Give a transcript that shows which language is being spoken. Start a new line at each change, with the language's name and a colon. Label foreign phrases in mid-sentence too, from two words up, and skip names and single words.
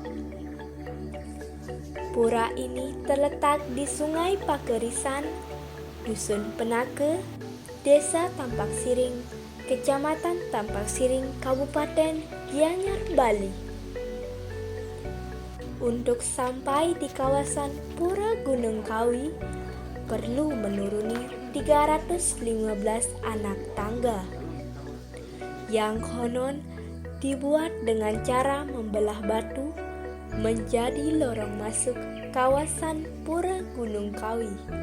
Indonesian: Pura ini terletak di Sungai Pakerisan, Dusun Penake, Desa Tampak Siring, Kecamatan Tampak Siring, Kabupaten Gianyar, Bali. Untuk sampai di kawasan Pura Gunung Kawi, perlu menuruni 315 anak tangga yang konon dibuat dengan cara membelah batu menjadi lorong masuk kawasan Pura Gunung Kawi.